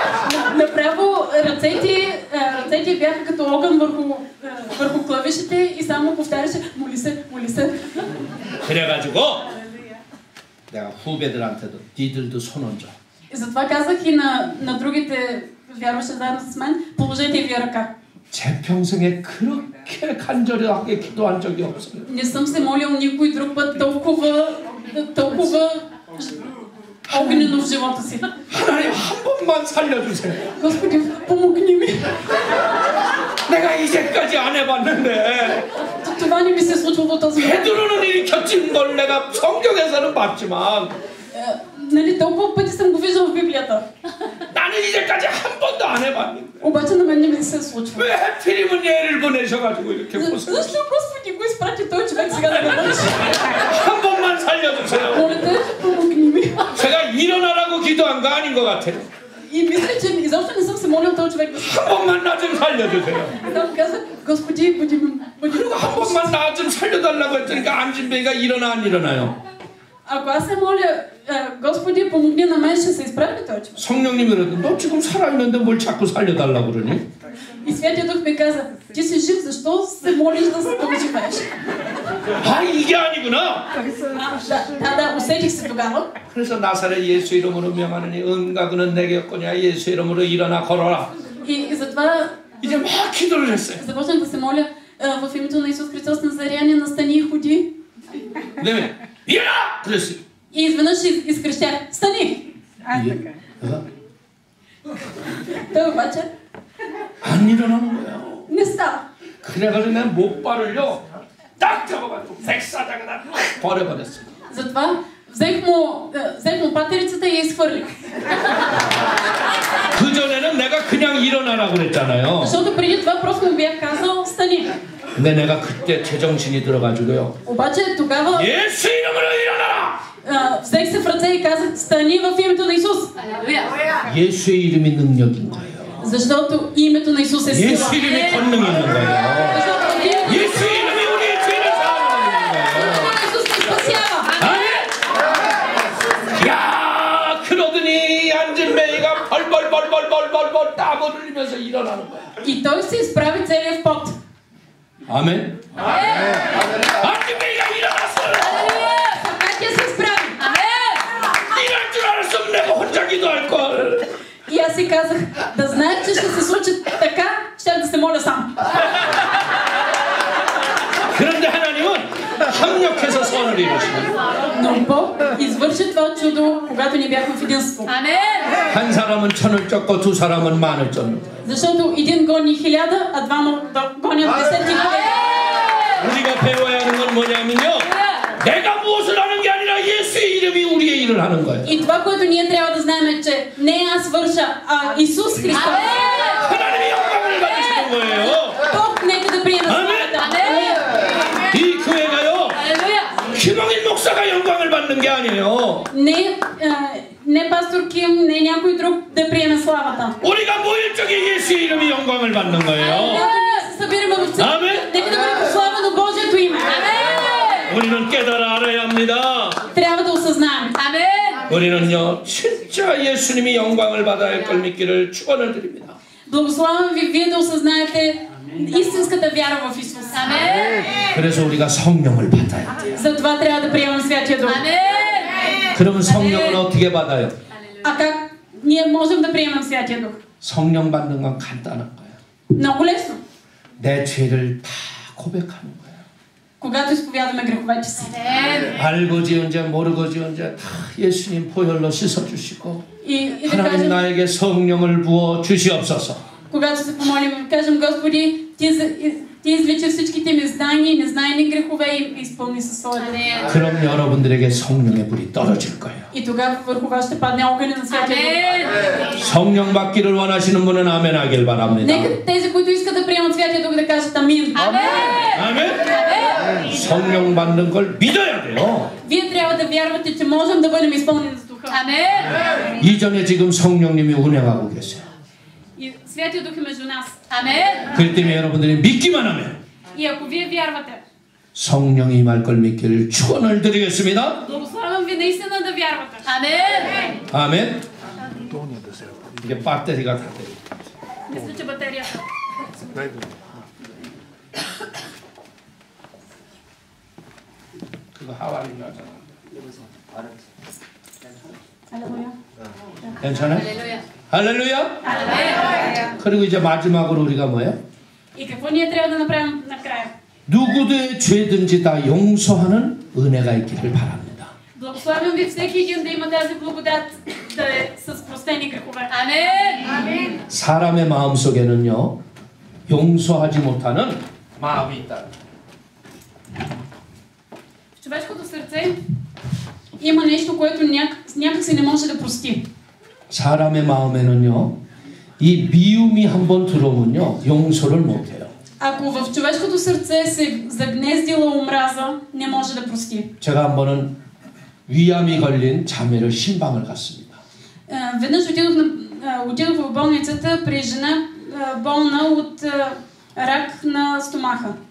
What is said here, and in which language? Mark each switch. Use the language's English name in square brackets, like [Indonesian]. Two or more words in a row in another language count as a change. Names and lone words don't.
[Bulgarian] Направо ръцете бяха като огън върху клавишите и само повтаряше: моли се, моли се. [Korean] 그래가지고 내가 후배들한테도 니들도 손 얹어. [Bulgarian] И затова казах и на другите вярващи заедно с мен: положете и вие ръка. [Korean] 제 평생에 그렇게 간절하게 기도한 적이 없어요. [Bulgarian] Не съм се молил никой друг път толкова огнено в живота си. [Korean] 하나님 한 번만 살려주세요. [Bulgarian] Господи, помогни ми. [Korean] 내가 이제까지 안 해봤는데 [Bulgarian] Това не ми се случва до този момент. [Korean] 베드로는 일으켜진 걸 내가 성경에서는 봤지만 [Bulgarian] Нали, толкова пъти съм го виждал в Библията. [Korean] 나는 이제까지 한 번도 안 해봤는데 [Bulgarian] Обаче на мен не ми се случва. [Korean] 왜 하필이면 얘를 보내셔가지고 이렇게 고생? [Bulgarian] Защо Господи го изпрати този човек сега да ме мъчи? [Korean] 한 번만 살려주세요. [Bulgarian] Моля те, помогни ми. [Korean] 제가 일어나라고 기도한 거 아닌 것 같아요. [Bulgarian] И мисля, че изобщо не съм се молил този човек да се... [Korean] 한 번만 나 좀 살려주세요. [Bulgarian] Там каза: Господи, бъди [Korean] 그리고 한 번만 나 좀 살려달라고 했더니까 안진배가 일어나 안 일어나요? [Bulgarian] Ако аз се моля: Господи, помогни на мен, ще се изправи този човек. [Korean] 성령님이 그러더니 너 지금 살아있는데 뭘 자꾸 살려달라고 그러니? [Bulgarian] И Святия Дух ми каза: ти си жив, защо се молиш да живееш? [Korean] 아 이게 아니구나. [Bulgarian] Да, усетих се тогава. [Korean] 그래서 나사렛 예수 이름으로 명하느니 은과 그는 내게 없거냐 예수 이름으로 일어나 걸어라. [Bulgarian] И затова [Korean] 이제 막 기도를 했어요. [Bulgarian] започнах да се моля в името на Исус Христос Назарянин: настани и ходи. [Korean] 그다음에 일어나! 그랬어요. [Bulgarian] И изведнъж изкрещях: стани! Той обаче [Korean] 안 일어나는 거예요. [Bulgarian] не става. [Korean] 그래가지고 내 목발을요 딱 잡아가지고 백사장에다 버려버렸어요. [Bulgarian] Затова взех му патерицата и я изхвърлих. [Korean] 그 전에는 내가 그냥 일어나라고 그랬잖아요. [Bulgarian] Защото преди това просто му бях казал: стани. [Korean] 근데 내가 그때 제정신이 들어가지고요. [Bulgarian] Обаче тогава [Korean] 예수 이름으로 일어나라! [Bulgarian] взех се в ръце и казах: стани в името на Исус. [Korean] 예수의 이름이 능력인 거예요. Защото името на Исус е сила. 예수 이름이 권능이 있는 거예요. 예수 이름이 우리의 죄를 사하는 거예요. [Bulgarian] Исус ни спасява. [Korean] 아멘. 야, 그러더니 안진매이가 벌벌 땀을 흘리면서 일어나는 거야. [Bulgarian] И той се изправи целият в пот. [Korean] 아멘. 안진매이가 일어났어요. [Bulgarian] Така тя се изправи. [Korean] 이럴 줄 알았으면 내가 혼자 기도할 걸. [Bulgarian] И аз си казах: да знаех, че ще се случи така, щях да се моля сам. [Korean] 그런데 하나님은 합력해서 선을 이루시는. [Bulgarian] Но Бог извърши това чудо, когато ни бяхме в единство. [Korean] 한 사람은 1000을 쫓고 2 사람은 1000을 쫓는. [Bulgarian] Защото един гони 1000, а двама гонят 10 000. [Korean] 우리가 배워야 하는 건 뭐냐면요. 내가 무엇을 하는 게 아니라 예수의 이름이 우리의 일을 하는 거예요. [Bulgarian] И това, което ние трябва да знаем е, че не аз върша, а Исус Христос. [Korean] 하나님이 영광을 받으시는 거예요. [Bulgarian] Бог нека да приеме славата. [Korean] 이 교회가요. 김홍일 목사가 영광을 받는 게 아니에요. [Bulgarian] Не пастор Ким, не някой друг да приеме славата. [Korean] 우리가 모일 적에 예수의 이름이 영광을 받는 거예요. [Bulgarian] Се събираме в църква. Нека да бъде прославено Божието име. [Korean] 우리는 깨달아 알아야 합니다. [Bulgarian] трябва да осъзнаем. [Korean] 우리는요 진짜 예수님이 영광을 받아야 할 걸 믿기를 축원을 드립니다. [Bulgarian] Благославям ви вие да осъзнаете истинската вяра в Исус. [Korean] 그래서 우리가 성령을 받아야 돼요. [Bulgarian] Затова трябва да приемем Святия Дух. [Korean] 그러면 성령은 어떻게 받아요? [Bulgarian] А как ние можем да приемем Святия Дух? [Korean] 성령 받는 건 간단한 거예요. [Bulgarian] Много лесно. [Korean] 내 죄를 다 고백하는 거예요. [Bulgarian] Когато изповядаме греховете си. [Korean] 알고 지은 죄 모르고 지은 죄 다 예수님 보혈로 씻어주시고 [Bulgarian] И да [Korean] 하나님 [Bulgarian] кажем, [Korean] 나에게 성령을 부어 주시옵소서. [Bulgarian] когато се помолим и кажем, Господи, Ти извлече всичките ми знания и незнайни грехове и изпълни със своята. [Korean] 그럼 여러분들에게 성령의 불이 떨어질 거예요. [Bulgarian] И тогава върху вас ще падне огъня на Святия Дух. [Korean] 성령 받기를 원하시는 분은 아멘 하길 바랍니다. [Bulgarian] Нека тези, които искат да приемат Святия Дух, да кажат амин. [Korean] 아멘. 성령 받는 걸 믿어야 돼요. [Bulgarian] Вие трябва да вярвате, че можем да бъдем изпълнени с Духа. Амен. [Korean] 이전에 지금 성령님이 운행하고 계세요. [Bulgarian] И Святия Дух е между нас. Амен. [Korean] 그렇기 때문에 여러분들이 믿기만 하면 [Bulgarian] И ако вие вярвате, [Korean] 성령이 임할 걸 믿기를 축원을 드리겠습니다. [Bulgarian] благословям ви наистина да вярвате. Амен. [Korean] 아멘. 이게 배터리가 다 돼요. [Bulgarian] Мисля, че батерията. [Korean] 그거 하와리 나잖아. 할렐루야. 괜찮아요? 할렐루야. 할렐уя. 그리고 이제 마지막으로 우리가 뭐예요? [Bulgarian] И какво ние трябва да направим накрая? [Korean] 누구의 죄든지 다 용서하는 은혜가 있기를 바랍니다. [Bulgarian] Благославям ви всеки един да има тази благодат да е с простени грехове. Амен. [Korean] 사람의 마음속에는요. 용서하지 못하는 마음이 있다. [Bulgarian] В човешкото сърце има нещо, което някак си не може да прости. [Korean] 사람의 마음에는요. 이 미움이 한번 들어오면요. 용서를 못 해요. [Bulgarian] Ако в човешкото сърце се загнездила омраза, не може да прости. [Korean] 제가 한 번은 위암이 걸린 자매를 신방을 갔습니다. [Bulgarian] Веднъж отидох в болницата при жена болна от рак на стомаха.